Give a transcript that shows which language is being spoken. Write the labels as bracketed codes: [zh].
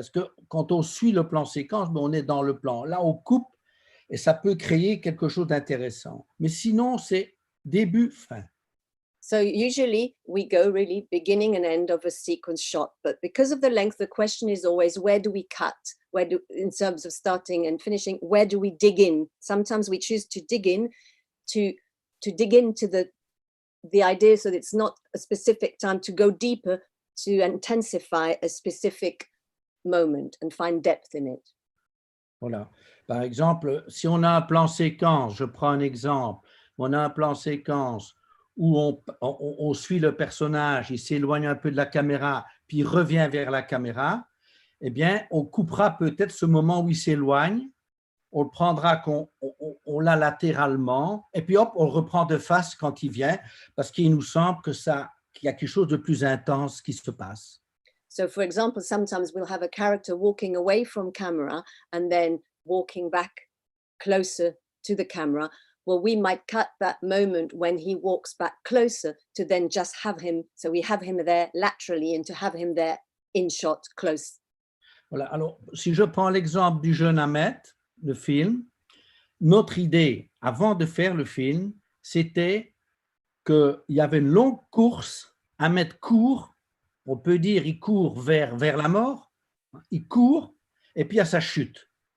[fr] Parce que quand on suit le plan séquence, on est dans le plan. Là, on coupe et ça peut créer quelque chose d'intéressant. Mais sinon, c'est début, fin. [en] So usually we go really beginning and end of a sequence shot, but because of the length, the question is always, where do we cut? In terms of starting and finishing, where do we dig in? Sometimes we choose to dig in to dig into the idea, so that it's not a specific time, to go deeper, to intensify a specific moment and find depth in it. [fr] Voilà. Par exemple, si on a un plan séquence, je prends un exemple, on a un plan séquence où on suit le personnage, il s'éloigne un peu de la caméra, puis il revient vers la caméra, eh bien, on coupera peut-être ce moment où il s'éloigne, on le prendra, on l'a latéralement, et puis hop, on le reprend de face quand il vient, parce qu'il nous semble qu'il y a quelque chose de plus intense qui se passe. [en] So, for example, sometimes we'll have a character walking away from camera and then walking back closer to the camera. Well, we might cut that moment when he walks back closer to then just have him, so we have him there laterally and to have him there in shot close. [fr] Voilà. Alors, si je prends l'exemple du jeune Ahmed, le film, notre idée, avant de faire le film, c'était qu'il y avait une longue course. Ahmed court, on peut dire il court vers la mort, il court, et puis il y a sa chute.